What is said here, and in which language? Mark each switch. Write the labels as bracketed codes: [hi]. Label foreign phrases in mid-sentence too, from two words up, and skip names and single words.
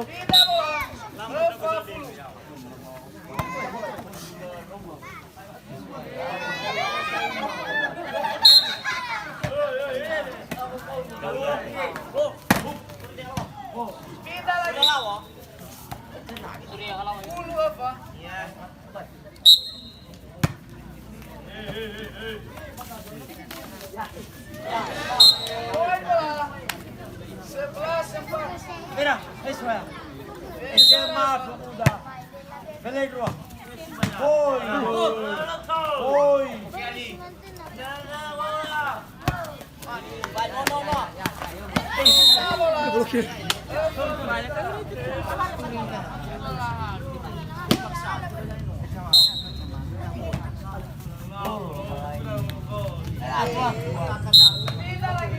[id] Pindah bola. Empat. Pindah lagi. 10 apa? Poin bola. 11 empat. [es] Mira, eso es. Ese es más pemuda. Peligro. Voy. [id] Pindah bola. Pindah lagi.